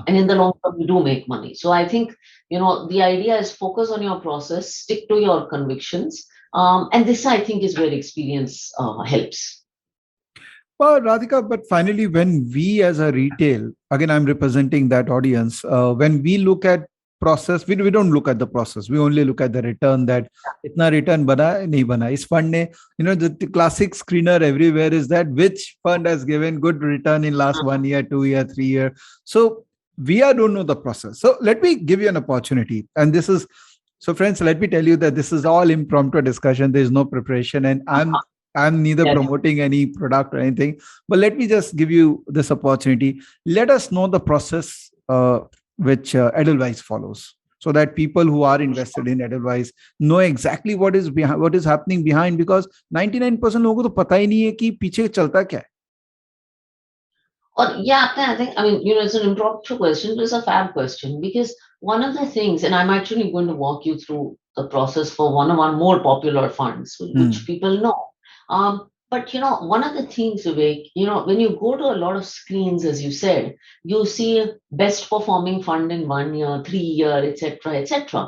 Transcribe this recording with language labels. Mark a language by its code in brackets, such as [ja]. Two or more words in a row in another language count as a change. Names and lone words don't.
[en] and in the long term, you do make money. So I think, the idea is focus on your process, stick to your convictions, and this I think is where experience helps. Well, Radhika, but finally, when we as a retail, again, I'm representing that audience, when we look at process, we don't look at the process. We only look at the return, that [hi] इतना रिटर्न बना है, नहीं बना. इस फंड ने, [en] the classic screener everywhere is that which fund has given good return in last 1 year, 2 year, 3 year. So we don't know the process. So let me give you an opportunity. And this is, so friends, let me tell you that this is all impromptu discussion. There is no preparation, and I'm neither Yes. promoting any product or anything, but let me just give you this opportunity. Let us know the process which Edelweiss follows, so that people who are invested in Edelweiss know exactly what is behind, what is happening behind, because 99% [hi] लोगों को तो पता ही नहीं है कि पीछे चलता क्या है. [en] Or yeah, I think, I mean, it's an impromptu question, but it's a fab question, because one of the things, and I'm actually going to walk you through the process for one of our more popular funds, which Hmm. people know. But one of the things, Vivek, when you go to a lot of screens, as you said, you see best performing fund in 1 year, 3 year, etc., etc.